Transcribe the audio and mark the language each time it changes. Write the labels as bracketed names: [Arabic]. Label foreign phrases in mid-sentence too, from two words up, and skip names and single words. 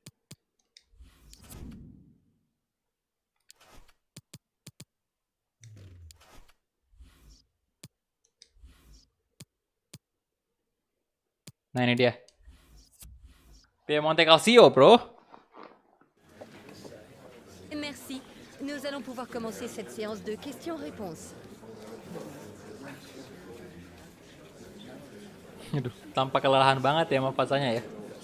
[Indonesian] Nah, ini dia. Piemonte Calcio, bro. [French] Merci. Nous allons pouvoir commencer cette séance de questions-réponses. [Indonesian] Aduh, tampak kelelahan banget ya sama pasanya ya.